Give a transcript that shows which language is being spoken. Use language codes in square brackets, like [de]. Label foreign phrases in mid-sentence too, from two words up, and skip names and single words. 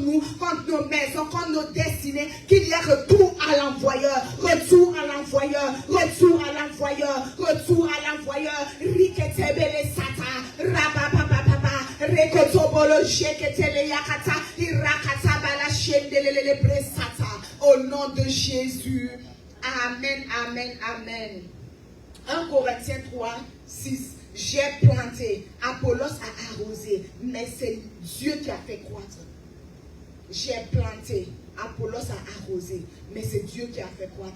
[fr] nous, contre nos maisons, contre nos destinées, qu'il y ait retour à l'envoyeur, retour à l'envoyeur, retour à l'envoyeur, retour à l'envoyeur. Riketebele sata, rababababa, rekotobolo jeketele yakata, irakata bala shendelele bresata. Au nom de Jésus. Amen, amen, amen. 1 Corinthiens 3, 6. J'ai planté, Apollos a arrosé, mais c'est Dieu qui a fait croître. J'ai planté, Apollos a arrosé, mais c'est Dieu qui a fait croître.